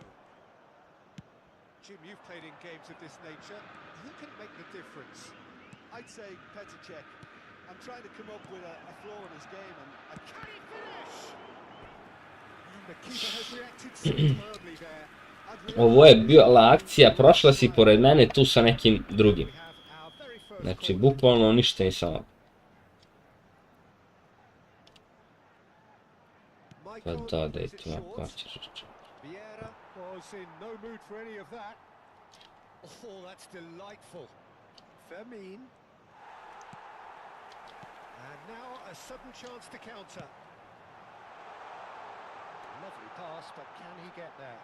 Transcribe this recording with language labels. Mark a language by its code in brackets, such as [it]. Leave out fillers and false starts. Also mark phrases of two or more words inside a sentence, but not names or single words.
[en] Jim, you've played in games of this nature. Who can make the difference? I'd say Petr Cech. I'm trying to come up with a flaw in his game, and Can he finish? And the keeper has reacted superbly there. [sr] Ovo je bila akcija, prošla si pored mene tu sa nekim drugim. [en] We have our very first [sr] Znači, [en] corner. [sr] bukvalno ništa nisam mogao. Pa [en] Michael [sr] da [en] plays [sr] je [en] it [sr] tu na [en] short. [sr] plaćaš. [en] Vieira was in no mood for any of that. Oh, that's delightful. Fermin. And now a sudden chance to counter. Lovely pass, but can he get there?